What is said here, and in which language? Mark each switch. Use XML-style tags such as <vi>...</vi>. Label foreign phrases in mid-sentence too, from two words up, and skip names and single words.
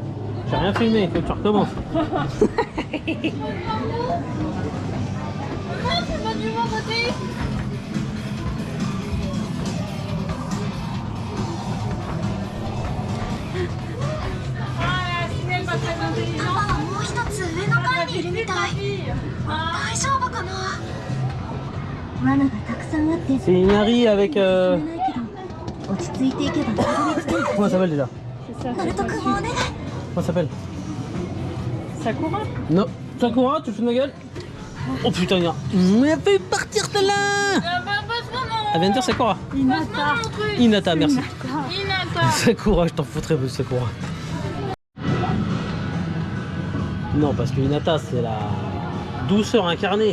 <fr>J'ai rien filmé, il faut que tu recommences. Maman, c'est pas du bon côté. Ah, Ciné, elle pas très intelligente.</fr> <ja>パパはもう一つ上の階にいるみたい。大丈夫かな。罠がたくさんあって。</ja> <fr>C'est Inari avec.</fr> <ja>ないけど、落ち着いていけばたどり着ける。</ja> <fr>Comment elle s'appelle déjà? C'est ça,</fr> <ja>ナル</ja> <fr>c'est</fr> <ja>ト君もお願い。</ja> <fr>Comment elle s'appelle? Sakura. Non. Sakura, tu te fous de ma gueule? Oh putain, il y a. Elle fait partir celle-là! Bah, parce qu'on Elle vient de dire Sakura. Hinata. Hinata, merci. Hinata. Sakura, je t'en foutrais de Sakura. Non, parce que Hinata, c'est la douceur incarnée.</fr>